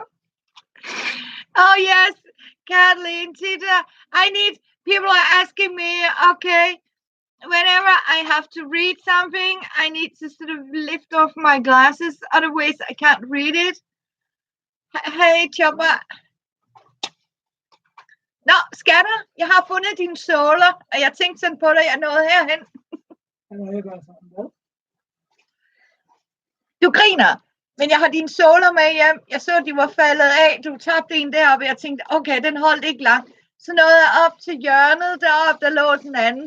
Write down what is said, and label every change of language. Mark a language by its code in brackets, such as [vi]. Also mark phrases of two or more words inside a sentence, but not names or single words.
[en] Oh yes, Kathleen, Tita. People are asking me, okay, whenever I have to read something, I need to sort of lift off my glasses, otherwise I can't read it. Hey, Chopper. [da] Nå, skatter, jeg har fundet dine såler, og jeg tænkte sådan på dig, jeg nåede herhen. Du griner, men jeg har dine såler med hjem. Jeg så, de var faldet af. Du tabte en deroppe, og jeg tænkte, okay, den holdt ikke langt. Så nåede jeg op til hjørnet deroppe, der lå den anden.